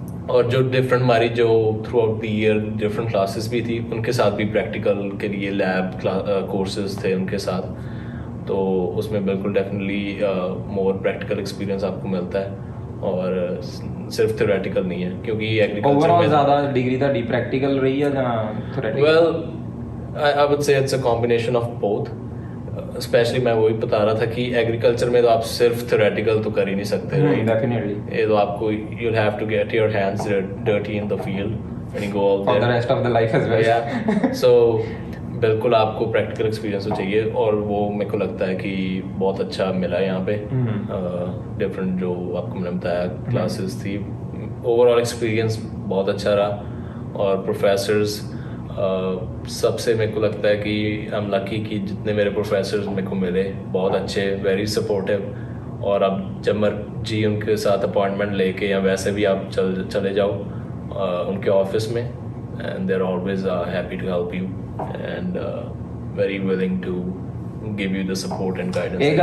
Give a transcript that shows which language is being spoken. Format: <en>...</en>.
<hi>और जो डिफरेंट हमारी जो through out the year different classes भी थी, उनके साथ भी प्रैक्टिकल के लिए लैब कोर्सेज थे उनके साथ, तो उसमें बिल्कुल डेफिनेटली मोर प्रैक्टिकल एक्सपीरियंस आपको मिलता है और सिर्फ थ्योरेटिकल नहीं है, क्योंकि एग्रीकल्चर में ज़्यादा डिग्री दी प्रैक्टिकल रही है या theoretical?</hi> <en>Well I would say it's a combination of both.</en> <hi>Specially मैं वही बता रहा था कि एग्रीकल्चर में तो आप सिर्फ थ्योरेटिकल तो कर ही नहीं सकते, डेफिनेटली ये तो आपको</hi> <en>you'll have to get your hands dirty in the field when you go out there for the rest of the life as well, yeah so</en> <hi>बिल्कुल आपको प्रैक्टिकल एक्सपीरियंस तो चाहिए, और वो मेरे को लगता है कि बहुत अच्छा मिला है यहाँ पे। डिफरेंट जो आपको मैंने बताया क्लासेस थी, ओवरऑल एक्सपीरियंस बहुत अच्छा रहा, और प्रोफेसर्स सबसे मेरे को लगता है कि</hi> <en>I am lucky</en> <hi>कि जितने मेरे प्रोफेसर्स मेरे को मिले बहुत अच्छे, वेरी सपोर्टिव, और अब जब मर्जी उनके साथ अपॉइंटमेंट लेके या वैसे भी आप चले जाओ उनके ऑफिस में,</hi> <en>and they're always happy to help you and very willing to give you the support and guidance।</en>